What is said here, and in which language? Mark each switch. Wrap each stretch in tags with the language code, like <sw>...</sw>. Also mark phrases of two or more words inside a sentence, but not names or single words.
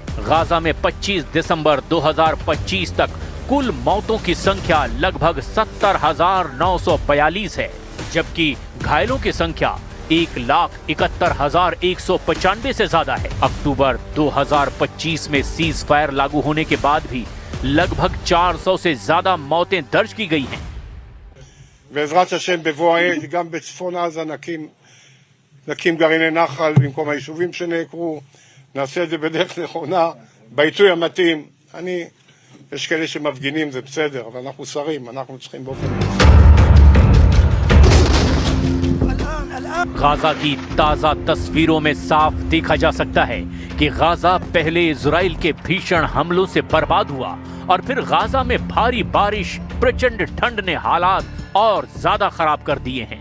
<hi>गाजा में 25 दिसंबर 2025 तक कुल मौतों की संख्या लगभग 70,942 है, जबकि घायलों की संख्या 1,71,195 से ज्यादा है। अक्टूबर 2025 में</hi> <en>cease fire</en> <hi>लागू होने के बाद भी लगभग 400 से ज्यादा मौतें दर्ज की गई हैं।</hi> <he>בעזרת השם בבוא העת גם בצפון עזה נקים גרעיני נחל במקום היישובים שנעקרו, נעשה את זה בדרך נכונה, בעיתוי המתאים. יש כאלה שמפגינים, זה בסדר, אבל אנחנו שרים, אנחנו צריכים באופן מסוים.</he> <hi>गाजा की ताजा तस्वीरों में साफ देखा जा सकता है कि गाजा पहले इजराइल के भीषण हमलों से बर्बाद हुआ और फिर गाजा में भारी बारिश, प्रचंड ठंड ने हालात और ज्यादा खराब कर दिए हैं।</hi>